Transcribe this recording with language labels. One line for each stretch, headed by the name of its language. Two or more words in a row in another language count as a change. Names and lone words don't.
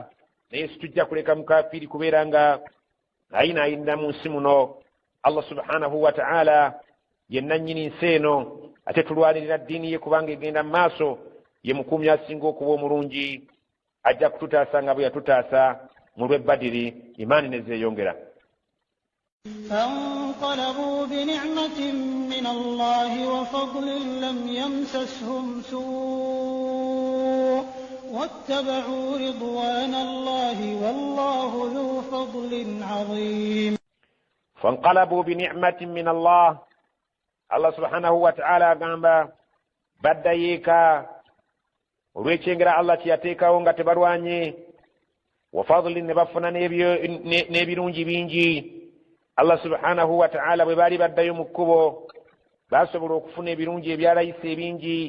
Ganda: naye situjja kuleka mukafiiri kubeera nga ayinaayinira mu nsi muno.
Arabic: الله سبحانه وتعالى
Ganda: ye nannyini nsi eno, ate tulwanirira ddiini ye kubanga egenda mu maaso. ye mukuumi asinga okuba omulungi, ajja kututaasa nga bwe yatutaasa mu lw'e Badiri. imaani ne zeeyongera.
Arabic: فانقلبوا بنعمة من الله وفضل لم يمسسهم سوء واتبعوا رضوان الله والله ذو فضل عظيم. فانقلبوا بنعمة من الله، الله سبحانه وتعالى
Ganda: agamba baddayeeka olw'ekyengera Allah kyeyateekawo nga tebalwanye.
Arabic: وفضل,
Ganda: ne bafuna n'ebirungi bingi.
Arabic: الله سبحانه وتعالى
Ganda: bwe baali baddayo mu kkubo baasobola okufuna ebirungi ebyalayisa ebingi.